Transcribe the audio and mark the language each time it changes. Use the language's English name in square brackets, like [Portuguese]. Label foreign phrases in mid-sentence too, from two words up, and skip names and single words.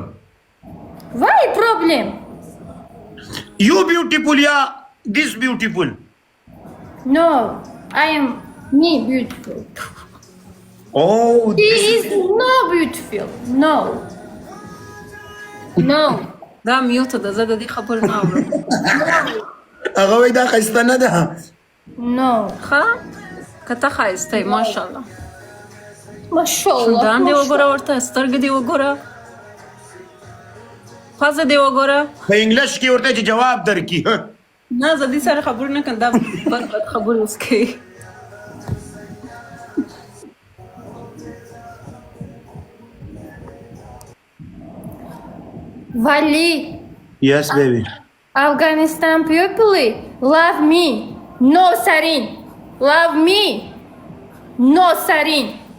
[English] Why problem? You beautiful, yeah. This beautiful. No, I am me beautiful. Oh, He is no beautiful. No. No. [Pashto] دا میوت ده زه د دې خبر نه اورم هغه وای دا خسته نه ده. [English] No. [Pashto] ښه که ته ښایسته یې ماشاءالله Mashallah. شونډان دې وګوره ورته سترګې دې وګوره پزه دې وګوره په انګلیش کې ورته چې جواب درکړي. نه زه دې سره خبرې نه کوم دا بد خبرې اوس کوي [English] Wali, Yes, baby. Afghanistan people love me. No Sarin. Love me. No Sarin.